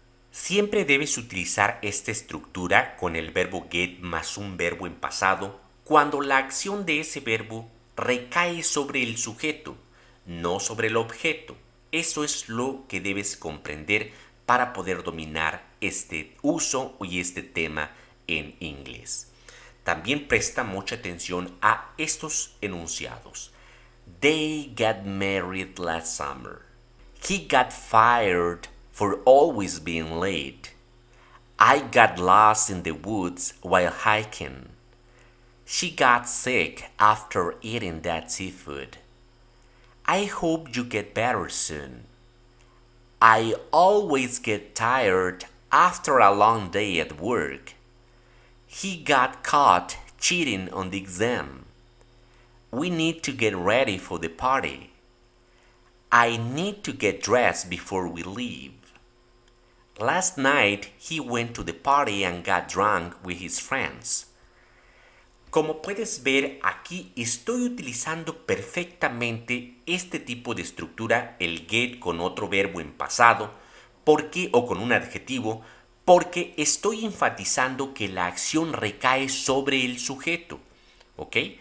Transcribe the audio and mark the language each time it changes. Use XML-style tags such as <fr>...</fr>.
<es>Siempre debes utilizar esta estructura con el verbo get más un verbo en pasado cuando la acción de ese verbo recae sobre el sujeto, no sobre el objeto. Eso es lo que debes comprender para poder dominar este uso y este tema en inglés. También presta mucha atención a estos enunciados.</es> <en>They got married last summer. He got fired for always being late. I got lost in the woods while hiking. She got sick after eating that seafood. I hope you get better soon. I always get tired after a long day at work. He got caught cheating on the exam. We need to get ready for the party. I need to get dressed before we leave. Last night he went to the party and got drunk with his friends.</en> <es>Como puedes ver, aquí estoy utilizando perfectamente este tipo de estructura, el get con otro verbo en pasado, porque o con un adjetivo, porque estoy enfatizando que la acción recae sobre el sujeto. ¿Ok?</es>